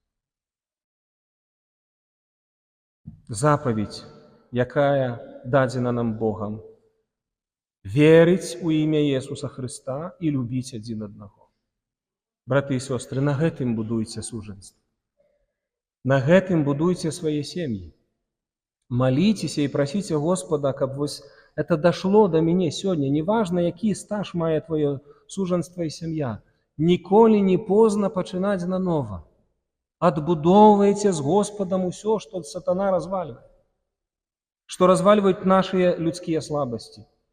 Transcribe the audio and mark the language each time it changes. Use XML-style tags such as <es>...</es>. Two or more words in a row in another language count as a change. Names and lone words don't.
<be>Запаведь, якая дадзена нам Богам, верыць у імя Иисуса Христа і любіць адзін аднаго. Браты і сёстры, на гэтым будуйце сужэнства. На гэтым будуйце свае сем'і.</be> <ru>Молитесь и просите Господа,</ru> <be>каб вось</be> <ru>это дошло до</ru> <be>мяне сёння. Неважно, які стаж мае твоё сужанство і сям'я. Ніколі не позна пачынаць нанова. Адбудоўвайце з Господам усё, што сатана развальвае, што развальваюць нашыя людскія слабасці.</be>